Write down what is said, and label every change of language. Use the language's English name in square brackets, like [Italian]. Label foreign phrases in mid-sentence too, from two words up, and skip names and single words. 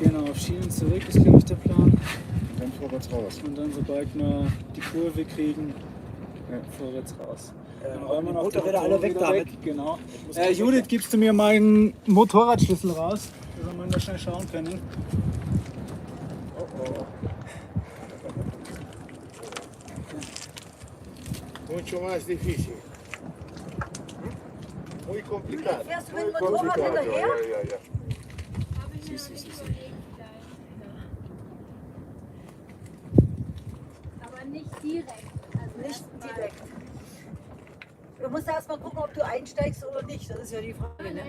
[German] Genau, auf Schienen zurück ist, glaube ich, der Plan. Und dann vorwärts raus. Und dann, sobald wir die Kurve kriegen, vorwärts raus. Dann räumen wir noch Motorräder alle weg wieder damit. Genau. Judith, gibst du mir meinen Motorradschlüssel raus, dass wir mal schnell schauen können? [Spanish] Mucho más difícil. Muy complicado. [German] Fährst du mit dem Motorrad hinterher? Ja. Sí. Aber nicht direkt. Nicht direkt. Du musst erst mal gucken, ob du einsteigst oder nicht. Das ist ja die Frage. Ne?